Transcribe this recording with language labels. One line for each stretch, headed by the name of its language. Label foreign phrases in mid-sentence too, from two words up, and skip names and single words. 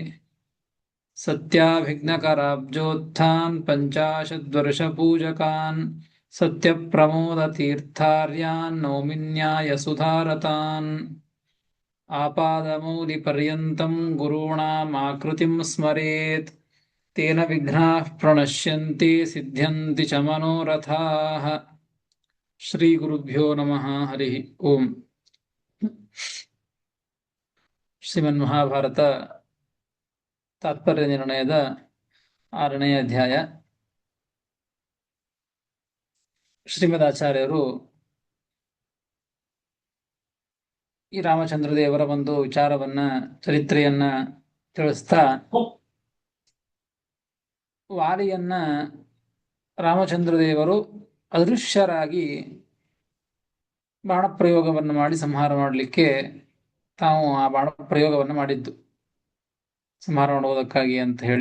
Sanskrit: सत्याभिघ्नकराब्जोत्थान् पञ्चाशद्वर्षपूजकान् सत्यप्रमोदतीर्थार्यान् नौमिन्यायसुधारतान्। आपादमौलिपर्यन्तं गुरूणामाकृतिं स्मरेत् तेन विघ्नाः प्रणश्यन्ति सिद्ध्यन्ति च मनोरथाः। ಶ್ರೀಗುರುಭ್ಯೋ ನಮಃ. ಹರಿ ಓಂ.
Kannada: ಶ್ರೀಮನ್ಮಹಾಭಾರತ ತಾತ್ಪರ್ಯ ನಿರ್ಣಯದ 6ನೇ ಅಧ್ಯಾಯ. ಶ್ರೀಮದಾಚಾರ್ಯರು ಈ ರಾಮಚಂದ್ರ ದೇವರ ಒಂದು ವಿಚಾರವನ್ನ, ಚರಿತ್ರೆಯನ್ನ ತಿಳಿಸ್ತಾ ವಾಲಿಯನ್ನ ರಾಮಚಂದ್ರ ದೇವರು ಅದೃಶ್ಯರಾಗಿ ಬಾಣಪ್ರಯೋಗವನ್ನು ಮಾಡಿ ಸಂಹಾರ ಮಾಡಲಿಕ್ಕೆ ತಾವು ಆ ಬಾಣಪ್ರಯೋಗವನ್ನು ಮಾಡಿದ್ದು, ಸಂಹಾರ ಮಾಡುವುದಕ್ಕಾಗಿ ಅಂತ ಹೇಳಿ.